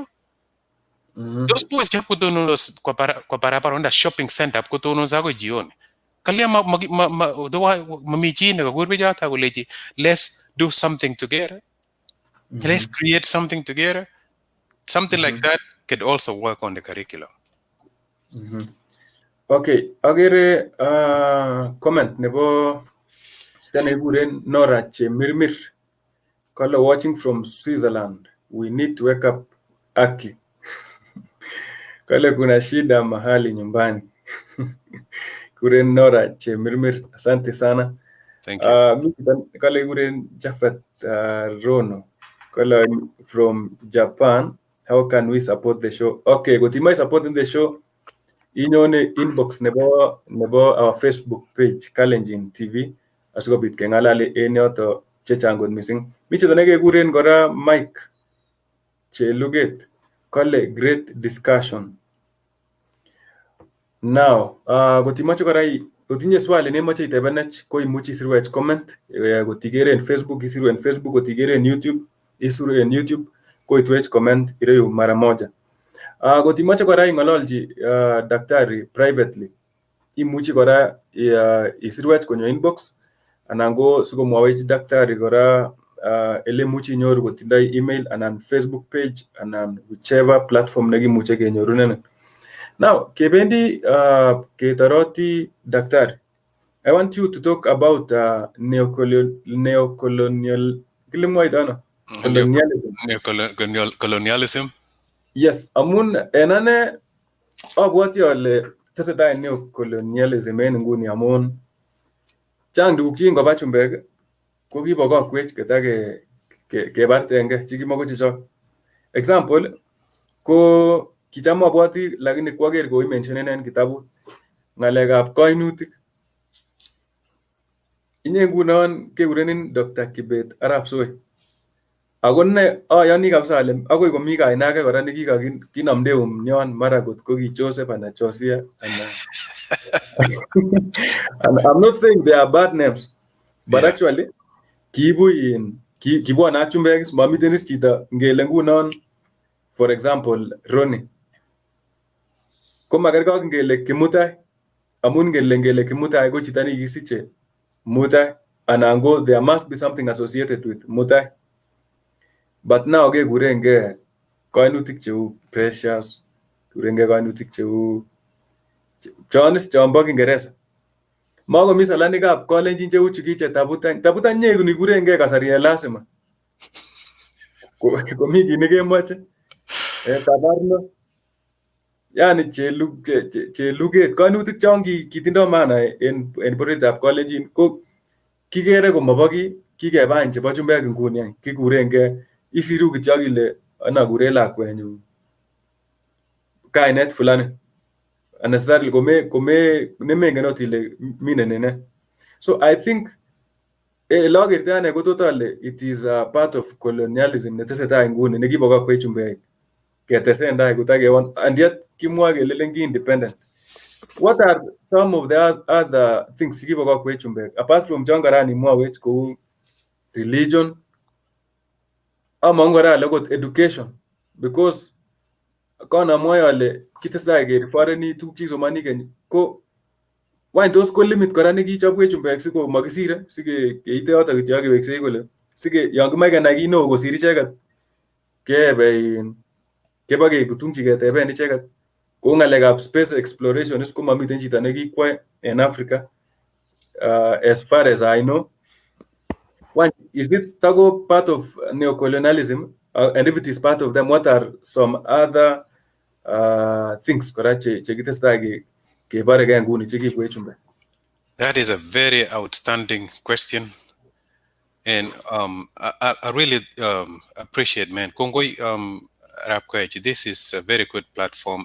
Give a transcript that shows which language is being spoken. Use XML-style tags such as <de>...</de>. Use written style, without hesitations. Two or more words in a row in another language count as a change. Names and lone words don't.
<en>Those boys just put on those on the shopping center, put on those jioni. Let's do something together. Let's create something together. Something like that could also work on the curriculum.</en> <kln>Okay, agere comment nebo chitane guren Nora Chemirmir.</kln> <en>Kala watching from Switzerland. We need to wake up Aki.</en> <sw>Kale kuna shida mahali nyumbani.</sw> <kln>Guren Nora Chemirmir.</kln> <sw>Asante sana.</sw> <en>Thank you.</en> <kln>Kale guren Jafet Rono.</kln> <en>Kala from Japan. How can we support the show? Okay, gotimai supporting the show.</en> <kln>Inyone inbox nebo</kln> <en>our Facebook page</en> <kln>Kalenjin TV asikobit kengalali en yoto chechang kot missing. Mi chito nekekuren kora Mike Cheluget kole</kln> <en>great discussion. Now,</en> <kln>kotimache kora kotinye swali nemoche itebenech ko imuchi isirwech comment kotigere en Facebook isiru en Facebook, kotigere en YouTube isiru en YouTube ko itwech comment ireyu</kln> <sw>mara moja.</sw> <kln>Kotimache kora ing'ololji daktari privately, imuchi kora isirwech konyo inbox anan ko sikomwawech daktari kora ele muchi inyoru kotindoi email anan Facebook page anan</kln> <en>whichever platform</en> <kln>nekimuche kenyorunen. Now, kebendi ketoroti daktari.</kln> <en>I want you to talk about neocolonial colonialism. Yes,</en> <kln>amun enane abwati ale tesetai neocolonialism en nguni amun chang tuguk chi ngoba chumbek ko kibokokwech ketake kebartenge chikimako chechok. Example ko kicham abwati lakini kwaker ko mentionen en kitabut ng'alekab kainutik. Inye ngunon kekurenin Dr. Kibet Arap Soi. Ako ne ayani kabisa ale akoi komi kaina ake kora nekikakinamdeum nyon mara kot ko ki Joseph anan Josia anan</kln> <en>and I'm not saying they are bad names, but actually</en> <kln>kibwone ak chumbek mamiten is chito ngele ngunon</kln> <en>for example</en> <kln>Ronnie ko makerke ak ngele Kimutai amun ngele Kimutai ko chito nekisiche Mutai anan ko</kln> <en>there must be something associated with Mutai. But now</en> <kln>kekurenge kainutik cheu Precious, kurenge kainutik cheu chombo Kingereza. Makomi salanikab Kalenjin cheu chukiche tabutan nye kuni kurenge kasari en lazima. Komi kit nekemoche. Kabarno. Yani cheluget kainutik chon kitindo maana en bororietab Kalenjin ko kikere komobo kikebany chebo chumbek nguni kikurenge isiru kityo ile anakure lakwenyu kainet fulani unnecessarily kome nemengen ot ile minen ne.</kln> <en>So I think</en> <kln>lagertoi ane ko</kln> <en>totally it is a part of colonialism</en> <kln>netesetai nguni nekibokokwech chumbek ketesendai kotakewon</kln> <en>and yet</en> <kln>kimwa kele ki independent.</kln> <en>What are some of the other things</en> <kln>kibokokwech chumbek</kln> <en>apart from</en> <kln>chon karani mwawech kou religion among kora lekot education because kona mwoe ale kitestai kerefereni tuguk chekisomani keny ko wany tos ko limit kora nekichobwech chumbek siko makisire sikeite yoto kityo keweksei kole sike yon kimoe kenai kit neo kosir icheket kebakekutungchi keteben icheket kou ng'alekab</kln> <en>space exploration</en> <kln>is ko mamiten chito nekikwo en Africa</kln> <en>as far as I know. One, is it tago part of neocolonialism? And if it is part of them, what are some other things</en> <kln>kora che kitestai kebare nguni chekibwech chumbe?</kln> <en>That is a very outstanding question. And I really appreciate, man.</en> <kln>Kongoi Arap Koech,</kln> <en>this is a very good platform.</en>